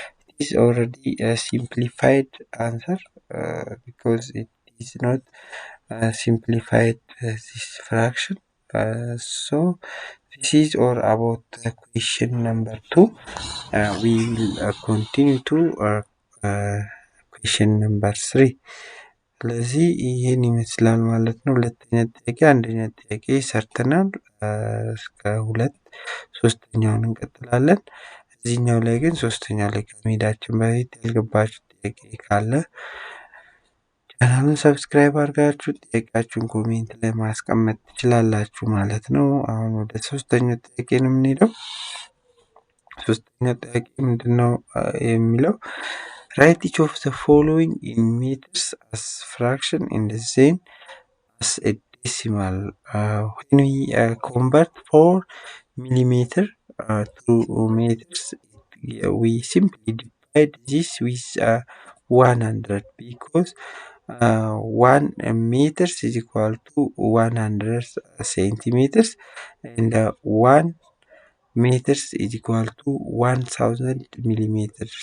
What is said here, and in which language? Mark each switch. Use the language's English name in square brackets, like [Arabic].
[English] It is already a simplified answer because it is not simplified this fraction. So this is all about question number 2. We will continue to question number 3. [Amharic] ስለዚህ ይህን ይመስላል ማለት ነው። ሁለተኛ ጥያቄ አንደኛ ጥያቄ ሰርተናል። እስከ ሁለት ሶስተኛውን እንቀጥላለን። እዚህኛው ላይ ግን ሶስተኛው ላይ ከመሄዳችን በፊት ያልገባችሁ ጥያቄ ካለ ቻናሉን ሰብስክራይብ አድርጋችሁ ጥያቄያችሁን ኮሜንት ላይ ማስቀመጥ ትችላላችሁ ማለት ነው። አሁን ወደ ሶስተኛው ጥያቄ ነው የምንሄደው። ሶስተኛው ጥያቄ ምንድነው የሚለው? [English] Write each of the following in meters as fraction in the same as a decimal. When we convert 4 millimeter to meters, we simply divide this with 100 because 1 meters is equal to 100 centimeters and 1 meters is equal to 1000 millimeters.